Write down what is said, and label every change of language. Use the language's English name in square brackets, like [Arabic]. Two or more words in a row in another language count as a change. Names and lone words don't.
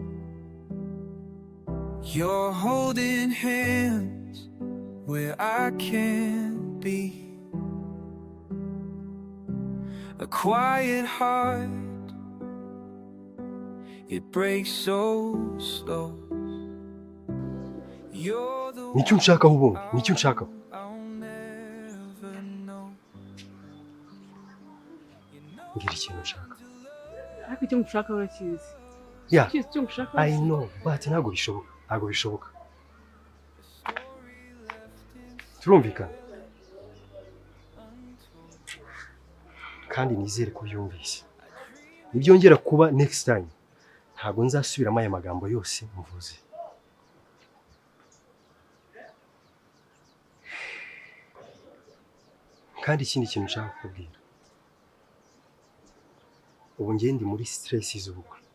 [English] You're holding hands where I can't be. A quiet heart, it breaks so slow. You're the [Kinyarwanda] nicyo nshakaho ubundi, nicyo nshakaho. Ngira ikintu nshaka. ariko icyo mushaka urakizi. [English] Yeah, [Kinyarwanda] Kizi icyo mushaka [English] I know, but [Kinyarwanda] ntabwo bishoboka. Ntabwo bishoboka. Turumvikana. Kandi nizere ko byumvise. Nibyongera kuba [English] next time. [Kinyarwanda] Ntabwo nzasubiramo aya magambo yose mvuze. Kandi ikindi kintu nshaka kukubwira. Ubu njye ndi muri stress z'ubukwe.